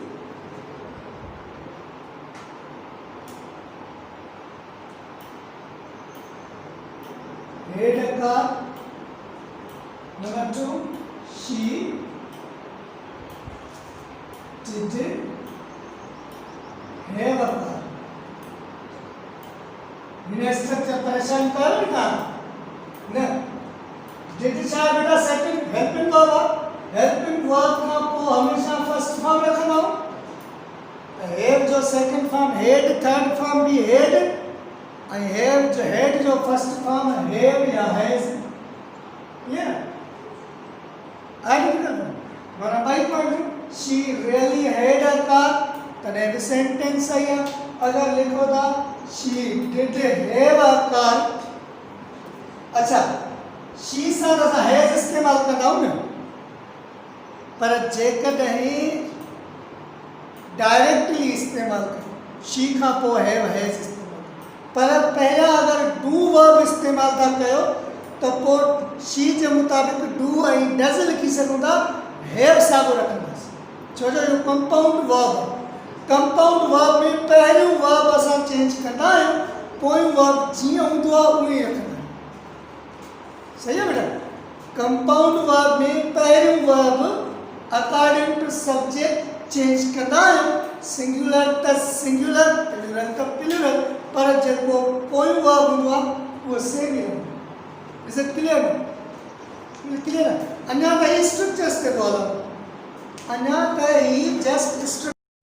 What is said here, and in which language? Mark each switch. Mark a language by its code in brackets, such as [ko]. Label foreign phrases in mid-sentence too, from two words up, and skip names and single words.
[en] had a car number 2 she did have a car बिना स्ट्रक्चर [hi] परेशान कर ना न डिड छा बेटा [en] second helping verb [hi] का को हमेशा [en] first form [hi] रखना हो हैव जो [en] second form had third form [hi] भी [en] had I have [hi] जो हेड जो [en] first form have [hi] या [en] has clear [sd] माना बाई पॉइंट [en] she really had a car [sd] तॾहिं बि सेंटेंस सही आहे अगर लिखो था [en] she did have a car [sd] अच्छा she सां असां हैज इस्तेमाल कंदा आहियूं न पर जेकॾहिं डायरेक्टली इस्तेमाल कयो she खां पोइ हैज इस्तेमाल पर पहिरियां अगर [en] do verb [sd] इस्तेमाल था कयो त पोइ she जे मुताबिक़ डू ऐं डज़ लिखी सघूं था हैव साॻियो रखंदासीं छो जो इहो [en] compound verb [sd] में पहिरियों वर्ब असां चेंज कंदा आहियूं पोइ वर्ब जीअं हूंदो आहे उहो ई रखंदा आहियूं सही आहे बेटा [en] compound verb [sd] में पहिरियों वर्ब [en] according to subject [sd] चेंज कंदा आहियूं सिंगुलर त सिंगुलर प्लूरल त प्लूरल पर जेको पोइ वर्ब हूंदो आहे उहो सेम ई रहंदो [en] is it clear [sd] अञा त ही स्ट्रक्चर्स ते तो हलंदो अञा त ही जस्ट